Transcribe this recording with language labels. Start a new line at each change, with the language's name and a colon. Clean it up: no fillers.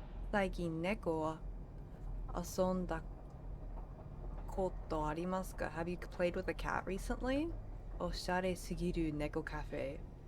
Japanese: 最近猫は遊んだことありますか?
English: Have you played with a cat recently?
Japanese: おしゃれすぎる猫カフェ.